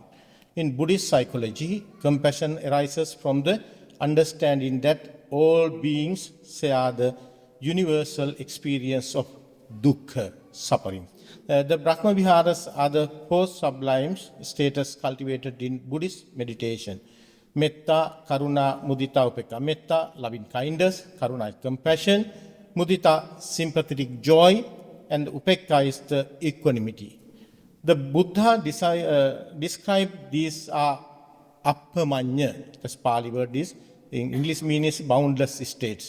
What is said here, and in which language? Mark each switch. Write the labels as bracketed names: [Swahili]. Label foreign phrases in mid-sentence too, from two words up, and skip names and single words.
[English] In Buddhist psychology, compassion arises from the understanding that all beings share the universal experience of dukkha, suffering. The Brahmaviharas are the 4 sublime status cultivated in Buddhist meditation. [Pali] Metta, Karuna, mudita, upekkha. Metta, [English] loving kindness. Karuna is compassion. Mudita, sympathetic joy. And upekkha is the equanimity. The Buddha described these are appamanya, the Pali word is, in English means boundless states.